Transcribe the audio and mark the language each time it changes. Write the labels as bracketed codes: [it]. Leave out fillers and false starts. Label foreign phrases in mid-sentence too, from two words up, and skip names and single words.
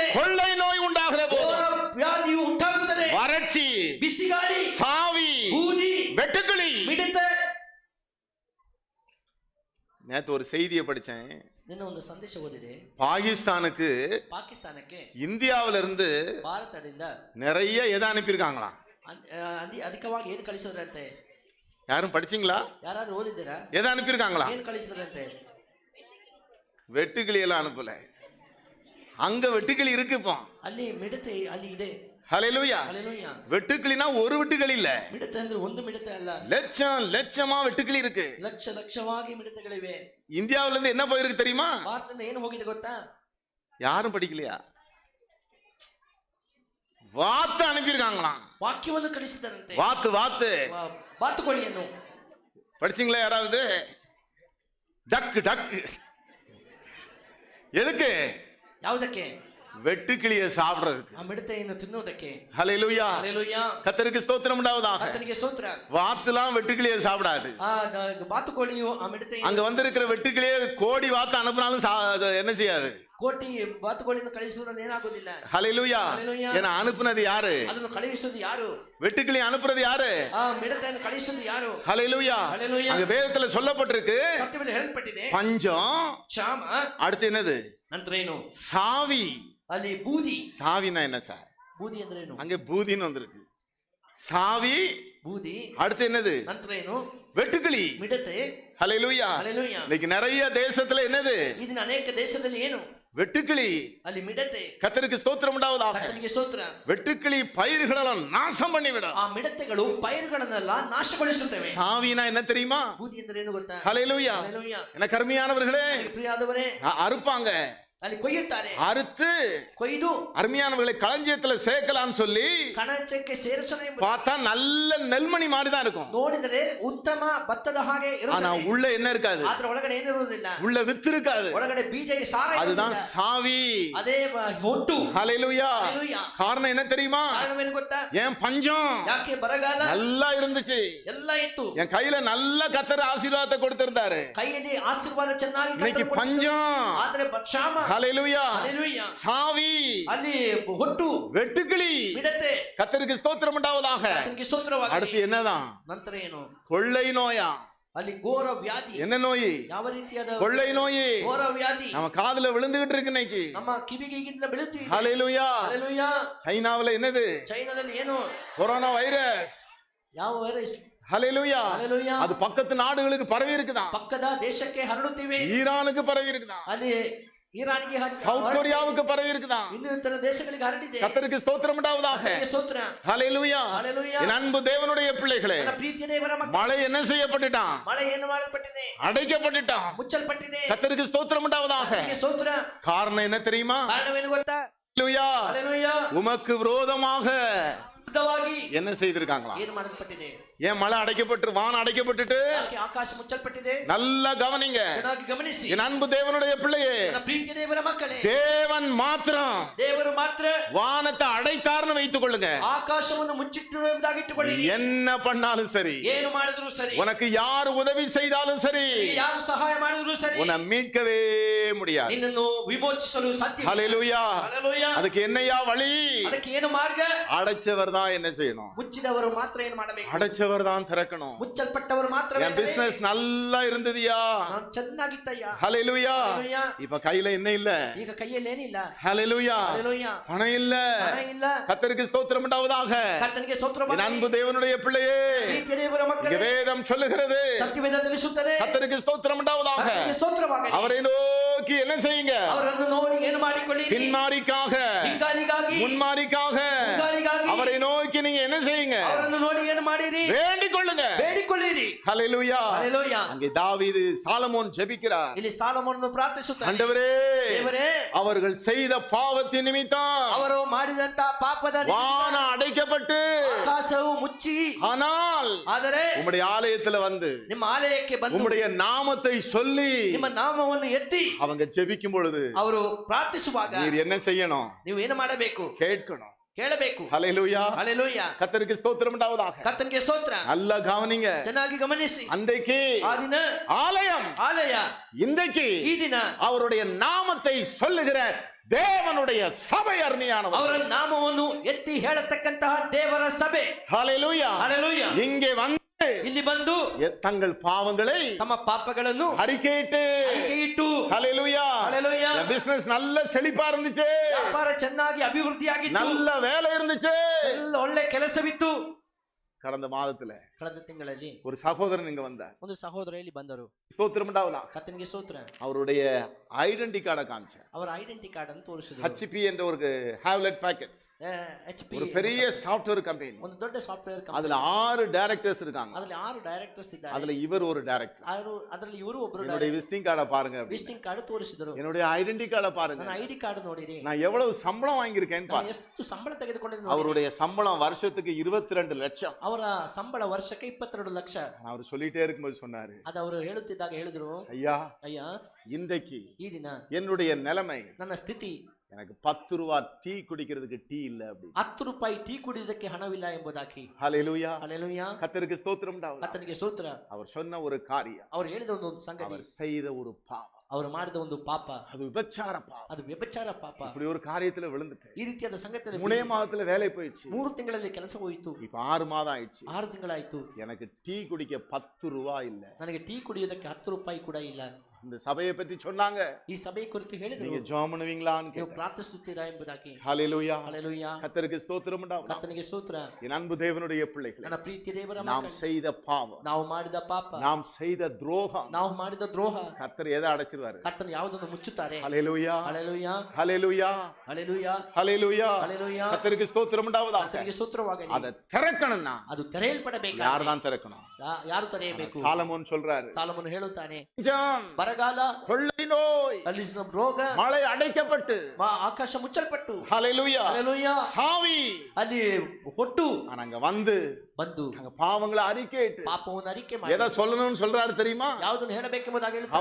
[ta] கொள்ளை நோய் உண்டாகிற போதும் [kn] ವ್ಯಾಧಿಯು ಉಂಟಾಗುತ್ತದೆ, [ta] வறட்சி [kn] ಬಿಸಿಗಾಳಿ, [ta] சாவி [kn] ಬೂದಿ, [ta] வெட்டுக்கிளி. [kn] ಮಿಡಿತ. [ta] நேத்து ஒரு செய்தியை படிச்சேன். [kn] ನಿನ್ನ ಒಂದು ಸಂದೇಶ ಓದಿದೆ. [ta] பாகிஸ்தானுக்கு [kn] ಪಾಕಿಸ್ತಾನಕ್ಕೆ [ta] இந்தியாவில இருந்து [kn] ಭಾರತದಿಂದ [ta] நிறைய எதை அனுப்பியிருக்காங்களாம். [kn] ಅಧಿಕವಾಗಿ ಏನು ಕಳಿಸಿದ್ರಂತೆ? [ta] யாரும் படிச்சீங்களா? [kn] ಯಾರಾದ್ರೂ ಓದಿದ್ದೀರಾ? [ta] எதை அனுப்பியிருக்காங்களா? [kn] ಏನು ಕಳಿಸಿದ್ರಂತೆ? [ta] வெட்டுக்கிளி எல்லாம் அனுப்பல. அங்க வெட்டுக்கிளி இருக்கு இப்போ. [kn] ಅಲ್ಲಿ ಮಿಡತೆ ಅಲ್ಲಿ ಇದೆ. [ta] ஹல்லேலூயா. ஹல்லேலூயா. வெட்டுக்கிளினா ஒரு வெட்டுக்கிளி இல்ல, [kn] ಮಿಡತೆ ಅಂದ್ರೆ ಒಂದು ಮಿಡತೆ ಅಲ್ಲ, [ta] லட்சம் லட்சமா வெட்டுக்கிளி இருக்கு. [kn] ಲಕ್ಷ ಲಕ್ಷವಾಗಿ ಮಿಡತೆಗಳಿವೆ. [ta] இந்தியாவில இருந்து என்ன போயிருக்கு தெரியுமா? [kn] ಭಾರತದಿಂದ ಏನು ಹೋಗಿದೆ ಗೊತ್ತಾ? [ta] யாரும் படிக்கலையா? வாத்து அனுப்பியிருக்காங்களாம். [kn] ವಾಕ್ಯವನ್ನು ಕಳಿಸಿದರಂತೆ. [ta] வாத்து வாத்து [kn] ಬಾತುಕೋಳಿಯನ್ನು [ta] படிச்சீங்களா யாராவது? டக்கு டக்கு. எதுக்கு? [kn] ಯಾವುದಕ್ಕೆ? [ta] வெட்டுக்கிளியை சாப்பிடுறதுக்கு. [kn] ಆ ಮಿಡತೆಯನ್ನು ತಿನ್ನುವುದಕ್ಕೆ. [ta] ஹல்லேலூயா. ஹல்லேலூயா. கர்த்தருக்கு ஸ்தோத்திரம் உண்டாவதாக. [kn] ಕರ್ತನಿಗೆ ಸ್ತೋತ್ರ. [ta] வாத்துலாம் வெட்டுக்கிளியை சாப்பிடாது. [kn] ಆ ಬಾತುಕೋಳಿಯು ಆ ಮಿಡತೆ [ta] அங்க வந்திருக்கிற வெட்டுக்கிளியை கோடி வாத்து அனுப்பினாலும் என்ன செய்யாது? [kn] ಕೋಟಿ ಬಾತುಕೋಳಿಯನ್ನು ಕಳಿಸುವುದನ್ನು ಏನಾಗುವುದಿಲ್ಲ. [ta] ஹல்லேலூயா. ஹல்லேலூயா. ஏன்னா அனுப்புனது யாரு? [kn] ಅದನ್ನು ಕಳುಹಿಸುವುದು ಯಾರು? [ta] வெட்டுக்கிளி அனுப்புறது யாரு? [kn] ಆ ಮಿಡತೆಯನ್ನು ಕಳಿಸುವುದು ಯಾರು? [ta] ஹல்லேலூயா. ஹல்லேலூயா. அங்க வேதத்துல சொல்லப்பட்டிருக்கு [kn] ಸತ್ಯದಲ್ಲಿ ಹೇಳಲ್ಪಟ್ಟಿದೆ. [ta] பஞ்சம், [kn] ಕ್ಷಾಮ, [ta] அடுத்து என்னது? [kn] ನಂತರ ಏನು? [ta] சாவி. [kn] ಅಲ್ಲಿ ಬೂದಿ. [ta] சாவினா என்ன சார்? [kn] ಬೂದಿ ಅಂದ್ರೆ ಏನು? [ta] அங்க பூதின்னு வந்திருக்கு. சாவி, [kn] ಬೂದಿ, [ta] அடுத்து என்னது? [kn] ನಂತರ ಏನು? [ta] வெட்டுக்கிளி. [kn] ಮಿಡತೆ. [ta] ஹல்லேலூயா. ஹல்லேலூயா. இன்னைக்கு நிறைய தேசத்துல என்னது? [kn] ಇದನ್ನ ಅನೇಕ ದೇಶದಲ್ಲಿ ಏನು? [ta] வெட்டுக்கிளி. [kn] ಅಲ್ಲಿ ಮಿಡತೆ. [ta] கர்த்தருக்கு ஸ்தோத்திரம் உண்டாவதாக. [kn] ಕರ್ತನಿಗೆ ಸ್ತೋತ್ರ. [ta] வெட்டுக்கிளி பயிர்களெல்லாம் நாசம் பண்ணிவிடும். [kn] ಆ ಮಿಡತೆಗಳು ಪೈರುಗಳನ್ನೆಲ್ಲ ನಾಶಗೊಳಿಸುತ್ತವೆ. [ta] சாவினா என்ன தெரியுமா? [kn] ಬೂದಿ ಅಂದ್ರೆ ಏನು ಗೊತ್ತಾ? [ta] ஹல்லேலூயா. ஹல்லேலூயா. என்ன கருமையானவர்களே, [kn] ಪ್ರಿಯಾದವರೇ, [ta] அறுப்பாங்க. [kn] ಅಲ್ಲಿ ಕೊಯ್ಯುತ್ತಾರೆ. [ta] அறுத்து [kn] ಕೊಯ್ದು [ta] அருமையானவர்களை களஞ்சியத்துல சேர்க்கலாம்னு சொல்லி [kn] ಕಣಚಕ್ಕೆ ಸೇರಿಸೋಣ ಎಂಬ [ta] பார்த்தா நல்ல நெல்மணி மாதிரி தான் இருக்கும். [kn] ನೋಡಿದರೆ ಉತ್ತಮ ಭತ್ತದ ಹಾಗೆ [ta] ஆனா [kn] ಇರುತ್ತದೆ. [ta] உள்ள என்ன இருக்காது? [kn] ಆದ್ರೆ ಒಳಗಡೆ ಏನಿರುವುದಿಲ್ಲ. [ta] உள்ள வித்து இருக்காது. [kn] ಒಳಗಡೆ ಬೀಜ ಸಾರ [ta] அதுதான் [kn] ಇರುವುದಿಲ್ಲ. [ta] சாவி. [kn] ಅದೇ ಹೊಟ್ಟು. [ta] ஹல்லேலூயா. ஹல்லேலூயா. காரணம் என்ன தெரியுமா? [kn] ಕಾರಣವೇನು ಗೊತ್ತಾ? [ta] ஏன் பஞ்சம் [kn] ಯಾಕೆ ಬರಗಾಲ [ta] நல்லா இருந்துச்சு. [kn] ಎಲ್ಲ ಇತ್ತು. [ta] என் கையில நல்ல கர்த்தர் ஆசீர்வாதத்தை கொடுத்திருந்தாரு. [kn] ಕೈಯಲ್ಲಿ ಆಶೀರ್ವಾದ ಚೆನ್ನಾಗಿ [ta] இன்னைக்கு [kn] ಕರ್ತನು ಕೊಟ್ಟಿದ್ದು. [ta] பஞ்சம். [kn] ಆದ್ರೆ ಕ್ಷಾಮ. [ta] ஹல்லேலூயா. ஹல்லேலூயா. சாவி, [kn] ಅಲ್ಲಿ ಹೊಟ್ಟು, [ta] வெட்டுக்கிளி. [kn] ಮಿಡತೆ. [ta] கர்த்தருக்கு ஸ்தோத்திரம் உண்டாவதாக. [kn] ಕರ್ತನಿಗೆ ಸ್ತೋತ್ರವಾಗಲಿ. [ta] அடுத்து என்னதான்? [kn] ನಂತರ ಏನು? [ta] கொள்ளை நோயா? [kn] ಅಲ್ಲಿ ಘೋರ ವ್ಯಾಧಿ. [ta] என்ன நோய்? [kn] ಯಾವ ರೀತಿಯಾದ [ta] கொள்ளை நோய். [kn] ಘೋರ ವ್ಯಾಧಿ [ta] நம்ம காதுல விழுந்துகிட்டு இருக்கு இன்னைக்கு. [kn] ನಮ್ಮ ಕಿವಿಗೆ ಈಗಿಂದ ಬೀಳುತ್ತಿದೆ. [ta] ஹல்லேலூயா. [kn] ಹಲ್ಲೇಲೂಯಾ. [ta] சைனாவுல என்னது? [kn] ಚೈನಾದಲ್ಲಿ ಏನು? [ta] கொரோனா வைரஸ். [kn] ಯಾವ ವೈರಸ್? [ta] ஹல்லேலூயா. ஹல்லேலூயா. அது பக்கத்து நாடுகளுக்கு பரவி இருக்குதான். [kn] ಪಕ್ಕದ ದೇಶಕ್ಕೆ ಹರಡುತ್ತಿವೆ. [ta] ஈரானுக்கு பரவி இருக்குதான். [kn] ಅಲ್ಲಿ ಇರಾನಿಗೆ [ta] சவுத் கொரியாவுக்கு பரவி இருக்குதான். [kn] ಇನ್ನೂ ಇತರ ದೇಶಗಳಿಗೆ ಹರಡಿದೆ. [ta] கர்த்தருக்கு ஸ்தோத்திரம் உண்டாவதாக. [kn] ಕರ್ತನಿಗೆ ಸ್ತೋತ್ರ. [ta] ஹல்லேலூயா. ஹல்லேலூயா. என் அன்பு தேவனுடைய பிள்ளைகளே, [kn] ನನ್ನ ಪ್ರೀತಿಯ ದೇವರ ಮಕ್ಕಳೇ, [ta] மழை என்ன செய்யப்பட்டுட்டான்? [kn] ಮಳೆ ಏನು ಮಾಡಲ್ಪಟ್ಟಿದೆ? [ta] அடைக்கப்பட்டுட்டான். [kn] ಮುಚ್ಚಲ್ಪಟ್ಟಿದೆ. [ta] கர்த்தருக்கு ஸ்தோத்திரம் உண்டாவதாக. [kn] ಕರ್ತನಿಗೆ ಸ್ತೋತ್ರ. [ta] காரணம் என்ன தெரியுமா? [kn] ಕಾರಣವೇನು ಗೊತ್ತಾ? [ta] ஹல்லேலூயா. [kn] ಹಲ್ಲೇಲೂಯಾ. [ta] உமக்கு விரோதமாக [kn] ವಿರುದ್ಧವಾಗಿ [ta] என்ன செய்திருக்காங்களா? [kn] ಏನು ಮಾಡಲ್ಪಟ್ಟಿದೆ? [ta] ஏன் மழை அடைக்கப்பட்டு வானம் அடைக்கப்பட்டுட்டு? [kn] ಯಾಕೆ ಆಕಾಶ ಮುಚ್ಚಲ್ಪಟ್ಟಿದೆ? [ta] நல்லா கவனிங்க. [kn] ಚೆನ್ನಾಗಿ ಗಮನಿಸಿ. [ta] என் அன்பு தேவனுடைய பிள்ளையே, [kn] ನನ್ನ ಪ್ರೀತಿಯ ದೇವರ ಮಕ್ಕಳೇ, [ta] தேவன் மாத்திரம் [kn] ದೇವರು ಮಾತ್ರ [ta] வானத்தை அடைத்தார்னு வைத்துக் கொள்ளுங்க. [kn] ಆಕಾಶವನ್ನು ಮುಚ್ಚಿಟ್ಟಿರು ಎಂಬುದಾಗಿ ಇಟ್ಟುಕೊಳ್ಳಿರಿ. [ta] என்ன பண்ணாலும் சரி, [kn] ಏನು ಮಾಡಿದ್ರು ಸರಿ, [ta] உனக்கு யார் உதவி செய்தாலும் சரி, [kn] ಯಾರು ಸಹಾಯ ಮಾಡಿದ್ರು ಸರಿ, [ta] உன்னை மீட்கவே முடியாது. [kn] ನಿನ್ನನ್ನು ವಿಮೋಚಿಸಲು ಸಾಧ್ಯವಿಲ್ಲ. [ta] ஹல்லேலூயா. [kn] ಹಲ್ಲೆಲೂಯಾ. [ta] அதுக்கு என்னையா வழி? [kn] ಅದಕ್ಕೆ ಏನು ಮಾರ್ಗ? [ta] அடைச்சவர் தான் என்ன செய்யணும்? [kn] ಮುಚ್ಚಿದವರು ಮಾತ್ರ ಏನು ಮಾಡಬೇಕು? [ta] அடைச்சவர் தான் திறக்கணும். [kn] ಮುಚ್ಚಲ್ಪಟ್ಟವರು ಮಾತ್ರ. [ta] என் பிசினஸ் நல்லா இருந்ததுயா, [kn] ನಾನು ಚೆನ್ನಾಗಿತ್ತಯ್ಯ. [ta] ஹல்லேலூயா. [kn] ಹಲ್ಲೆಲೂಯಾ. [ta] இப்ப கையில என்ன இல்ல? [kn] ಈಗ ಕೈಯಲ್ಲಿ ಏನಿಲ್ಲ. [ta] ஹல்லேலூயா. [kn] ಹಲ್ಲೆಲೂಯಾ. [ta] பணம் இல்ல. [kn] ಹಣ ಇಲ್ಲ. [ta] கர்த்தருக்கு ஸ்தோத்திரம் உண்டாவதாக. [kn] ಕರ್ತನಿಗೆ ಸ್ತೋತ್ರ [ta] என் [kn] ಮಾಡಿ. [ta] அன்பு தேவனுடைய பிள்ளையே, [kn] ಪ್ರೀತಿಯ ದೇವರ [ta] இங்க [kn] ಮಕ್ಕಳೇ, [ta] வேதம் சொல்லுகிறது, [kn] ಸತ್ಯವೇದ ತಿಳಿಸುತ್ತದೆ, [ta] கர்த்தருக்கு ஸ்தோத்திரம் உண்டாவதாக. [kn] ಕರ್ತನಿಗೆ ಸ್ತೋತ್ರವಾಗಲಿ. [ta] அவரை நோக்கி என்ன செய்யுங்க? [kn] ಅವರನ್ನು ನೋಡಿ ಏನು ಮಾಡಿಕೊಳ್ಳಿರಿ? [ta] பின்மாரிக்காக [kn] ಹಿಂಗಾರಿಗಾಗಿ, [ta] முன்மாரிக்காக [kn] ಮುಂಗಾರಿಗಾಗಿ [ta] அவரை நோக்கி நீங்க என்ன செய்யுங்க? [kn] ಅವರನ್ನು ನೋಡಿ ಏನು ಮಾಡಿರಿ? [ta] வேண்டிக் கொள்ளுங்க. [kn] ಬೇಡಿಕೊಳ್ಳಿರಿ. [ta] ஹல்லேலூயா. [kn] ಹಲ್ಲೆಲೂಯಾ. [ta] அங்கே தாவீது சாலமோன் ஜெபிக்கிறார். [kn] ಇಲ್ಲಿ ಸಾಲಮೋನನ್ನು ಪ್ರಾರ್ಥಿಸುತ್ತಾನೆ. [ta] ஆண்டவரೇ, [kn] ದೇವರೇ, [ta] அவர்கள் செய்த பாவத்தின் நிமித்தம் [kn] ಅವರು ಮಾಡಿದಂತ ಪಾಪದ [ta] வான அடைக்கப்பட்டு, [kn] ಆಕಾಶವು ಮುಚ್ಚಿ, [ta] ஆனால் [kn] ಆದರೆ [ta] உம்முடைய ஆலயத்துல வந்து [kn] ನಿಮ್ಮ ಆಲಯಕ್ಕೆ ಬಂದು [ta] உம்முடைய நாமத்தை சொல்லி [kn] ನಿಮ್ಮ ನಾಮವನ್ನು ಎತ್ತಿ [ta] அவங்க ஜெபிக்கும் பொழுது [kn] ಅವರು ಪ್ರಾರ್ಥಿಸುವಾಗ [ta] நீர் என்ன செய்யணும்? [kn] ನೀವು ಏನು ಮಾಡಬೇಕು? [ta] கேட்கணும். [kn] ಕೇಳಬೇಕು. [ta] ஹல்லேலூயா. [kn] ಹಲ್ಲೆಲೂಯಾ. [ta] கர்த்தருக்கு ஸ்தோத்திரம் உண்டாவதாக. [kn] ಕರ್ತನಿಗೆ ಸ್ತೋತ್ರ. [ta] நல்லா கவனிங்க. [kn] ಚೆನ್ನಾಗಿ ಗಮನಿಸಿ. [ta] அன்றைக்கு [kn] ಆ ದಿನ [ta] ஆலயம், [kn] ಆಲಯ, [ta] இன்றைக்கு [kn] ಈ ದಿನ [ta] அவருடைய நாமத்தை சொல்லுகிற தேவனுடைய சபை அருமையானவர். [kn] ಅವರ ನಾಮವನ್ನು ಎತ್ತಿ ಹೇಳತಕ್ಕಂತಹ ದೇವರ ಸಭೆ. [ta] ஹல்லேலூயா. [kn] ಹಲ್ಲೆಲೂಯಾ. [ta] இங்கே வந்து [kn] ಇಲ್ಲಿ ಬಂದು [ta] தங்கள் பாவங்களை [kn] ತಮ್ಮ ಪಾಪಗಳನ್ನು [ta] அறிக்கையிட்டு, [kn] ಇಟ್ಟು, [ta] ஹல்லேலூயா, [kn] ಹಲ್ಲೆಲೂಯಾ, [ta] பிசினஸ் நல்ல செழிப்பா இருந்துச்சு, [kn] ವ್ಯಾಪಾರ ಚೆನ್ನಾಗಿ ಅಭಿವೃದ್ಧಿಯಾಗಿತ್ತು, [ta] நல்ல வேலை இருந்துச்சு. [kn] ಎಲ್ಲ ಒಳ್ಳೆ ಕೆಲಸವಿತ್ತು. [ta] கடந்த மாதத்துல [kn] ಕಳೆದ ತಿಂಗಳಲ್ಲಿ [ta] ஒரு சகோதரன் இங்க வந்தார். [kn] ಒಂದು ಸಹೋದರ ಇಲ್ಲಿ ಬಂದರು. [ta] ஸ்தோத்திரம் உண்டாவதா. [kn] ಕರ್ತನಿಗೆ ಸ್ತೋತ್ರ. [ta] அவருடைய [en] identity card [ta] காமிச்சார். [kn] ಅವರ [en] identity card [kn] ಅನ್ನು ತೋರಿಸಿದರು. [ta] HP என்ற ஒரு ஹேவ்லெட் பேக்கெட்ஸ், [kn] HP [ta] ஒரு பெரிய [en] software company. [kn] ಒಂದು ದೊಡ್ಡ ಸಾಫ್ಟ್ವೇರ್ [ta] அதுல [kn] ಕಂಪನಿ. [ta] 6 டைரக்டர்ஸ் இருக்காங்க. [kn] ಅದರಲ್ಲಿ 6 ಡೈರೆಕ್ಟರ್ಸ್ ಇದ್ದಾರೆ. [ta] அதுல இவர் ஒரு டைரக்டர். [kn] ಅದರಲ್ಲಿ ಇವರು ಒಬ್ಬರು [ta] என்னுடைய [en] visiting card [ta] பாருங்க. [en] visiting card [kn] ತೋರಿಸಿದರು. [ta] என்னுடைய [en] identity card [ta] பாருங்க. [kn] ನನ್ನ [en] ID card [kn] ನೋಡಿರಿ. [ta] நான் எவ்வளவு சம்பளம் வாங்கியிருக்கேன்னு [kn] ನಾನು [ta] பாருங்க. [kn] ಎಷ್ಟು ಸಂಬಳ ತೆಗೆದುಕೊಂಡಿದ್ದೇನೆ. [ta] அவருடைய சம்பளம் வருஷத்துக்கு 22 லட்சம். [kn] ಅವರ ಸಂಬಳ ವರ್ಷಕ್ಕೆ 22 ಲಕ್ಷ. [ta] அவர் சொல்லிட்டே இருக்கும்போது சொன்னாரு, [kn] ಅದು ಅವರು ಹೇಳುತ್ತಿದ್ದಾಗ ಹೇಳಿದ್ರು, [ta] ஐயா, [kn] ಅಯ್ಯ, [ta] இன்றைக்கு [kn] ಈ ದಿನ [ta] என்னுடைய நிலைமை, [kn] ನನ್ನ ಸ್ಥಿತಿ, [ta] எனக்கு 10 ரூபாய் டீ குடிக்கிறதுக்கு டீ இல்ல அப்படி. [kn] 10 ರೂಪಾಯಿ ಟೀ ಕುಡಿಯೋದಕ್ಕೆ ಹಣವಿಲ್ಲ ಎಂಬುದಾಗಿ. [ta] ஹல்லேலூயா. [kn] ಹಲ್ಲೆಲೂಯಾ. [ta] கர்த்தருக்கு ஸ்தோத்திரம் உண்டாவதாக. [kn] ಕರ್ತನಿಗೆ ಸ್ತೋತ್ರ. [ta] அவர் சொன்ன ஒரு காரியம், [kn] ಅವರು ಹೇಳಿದ ಒಂದು ಸಂಗತಿ, [ta] அவர் செய்த ஒரு பாவம், [kn] ಅವರು ಮಾಡಿದ ಒಂದು ಪಾಪ, [ta] அது விபச்சார பாவம். [kn] ಅದು ವ್ಯಭಿಚಾರ ಪಾಪ. [ta] இப்படி ஒரு காரியத்துல விழுந்துட்டேன். [kn] ಈ ರೀತಿಯಾದ ಸಂಗತಿ [ta] 3 மாதத்துல வேலை போயிடுச்சு. [kn] 3 ತಿಂಗಳಲ್ಲಿ ಕೆಲಸ ಹೋಯಿತು. [ta] இப்ப 6 மாதம் ஆயிடுச்சு. [kn] 6 ತಿಂಗಳಾಯ್ತು. [ta] எனக்கு டீ குடிக்க 10 ரூபாய் இல்ல. [kn] ನನಗೆ ಟೀ ಕುಡಿಯೋದಕ್ಕೆ 10 ರೂಪಾಯಿ ಕೂಡ ಇಲ್ಲ. [ta] இந்த சபையை பற்றி சொன்னாங்க. [kn] ಈ ಸಭೆ ಕುರಿತು ಹೇಳಿದ್ರು, [ta] நீங்க ஜெபம் பண்ணுவீங்களான்னு [kn] ನೀವು [ta] கேட்டாங்க. [kn] ಪ್ರಾರ್ಥಿಸುತ್ತೀರಾ ಎಂಬುದಾಗಿ. [ta] ஹல்லேலூயா. [kn] ಹಲ್ಲೆಲೂಯಾ. [ta] கர்த்தருக்கு ஸ்தோத்திரம் உண்டாவதாக. [kn] ಕರ್ತನಿಗೆ ಸ್ತೋತ್ರ. [ta] என் அன்பு தேவனுடைய பிள்ளைகளே, [kn] ನನ್ನ ಪ್ರೀತಿಯ ದೇವರ [ta] நாம் [kn] ಮಕ್ಕಳೇ, [ta] செய்த பாவம், [kn] ನಾವು ಮಾಡಿದ ಪಾಪ, [ta] நாம் செய்த துரோகம், [kn] ನಾವು ಮಾಡಿದ ದ್ರೋಹ, [ta] கர்த்தர் எதை அடைச்சிருவாரு? [kn] ಕರ್ತನು ಯಾವುದನ್ನು ಮುಚ್ಚುತ್ತಾರೆ. [ta] ஹல்லேலூயா. [kn] ಹಲ್ಲೆಲೂಯಾ. [ta] ஹல்லேலூயா. [kn] ಹಲ್ಲೆಲೂಯಾ. [ta] ஹல்லேலூயா. [kn] ಹಲ್ಲೆಲೂಯಾ. [ta] கர்த்தருக்கு ஸ்தோத்திரம் உண்டாவதாக. [kn] ಕರ್ತನಿಗೆ ಸ್ತೋತ್ರವಾಗಲಿ. [ta] அதை திறக்கணும்னா [kn] ಅದು ತೆರೆಯಲ್ಪಡಬೇಕು. [ta] யார் தான் திறக்கணும்? [kn] ಯಾರು ತೆರೆಯಬೇಕು? [ta] சாலமோன் சொல்றாரு, [kn] ಸಾಲಮೋನ ಹೇಳುತ್ತಾನೆ, [ta] பஞ்சம், [kn] ಬರಗಾಲ, [ta] கொள்ளை நோய், [kn] ಅಲ್ಲಿ ರೋಗ, [ta] மழை அடைக்கப்பட்டு, [kn] ಆಕಾಶ ಮುಚ್ಚಲ್ಪಟ್ಟು, [ta] ஹல்லேலூயா, [kn] ಹಲ್ಲೆಲೂಯಾ, [ta] சாவி, [kn] ಅಲ್ಲಿ ಹೊಟ್ಟು [ta] ஆனா அங்க வந்து [kn] ಬಂದು [ta] அங்க பாவங்களை அறிக்கையிட்டு [kn] ಪಾಪವನ್ನು ಅರಿಕೆ [ta] எதை [kn] ಮಾಡಿ [ta] சொல்லணும்னு சொல்றாரு தெரியுமா? [kn] ಯಾವುದನ್ನು ಹೇಳಬೇಕೆಂಬುದಾಗಿ ಹೇಳ್ತಾರೆ.